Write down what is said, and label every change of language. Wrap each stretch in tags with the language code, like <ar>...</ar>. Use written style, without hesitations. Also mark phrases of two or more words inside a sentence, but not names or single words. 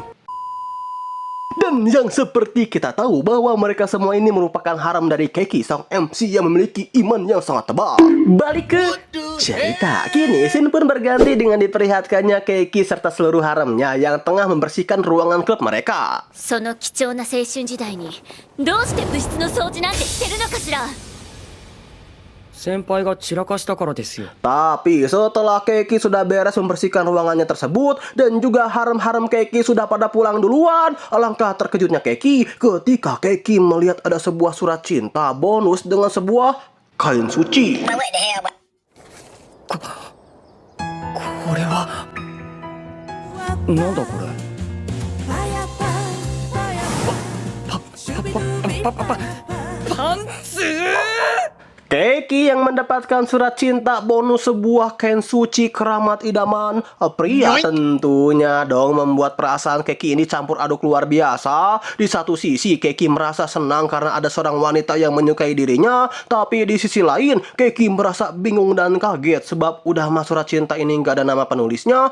<id>Dan yang seperti kita tahu bahwa mereka semua ini merupakan harem dari Keiki, sang MC yang memiliki iman yang sangat tebal. Balik ke cerita, kini scene pun berganti dengan diperlihatkannya Keiki serta seluruh haremnya yang tengah membersihkan ruangan klub mereka.</id> <ja>その貴重な青春時代にどうして部室の掃除なんてしてるのかしら。先輩が散らかしたからですよ。</ja> <id>Tapi setelah Keiki sudah beres membersihkan ruangannya tersebut dan juga harem-harem Keiki sudah pada pulang duluan, alangkah terkejutnya Keiki ketika Keiki melihat ada sebuah surat cinta bonus dengan sebuah kain suci.</id> <ja>これはなんだこれ。パンツ。</ja> <id>Keiki yang mendapatkan surat cinta bonus sebuah kain suci keramat idaman pria tentunya dong membuat perasaan Keiki ini campur aduk luar biasa. Di satu sisi Keiki merasa senang karena ada seorang wanita yang menyukai dirinya, tapi di sisi lain Keiki merasa bingung dan kaget sebab udah mah surat cinta ini nggak ada nama penulisnya.</id>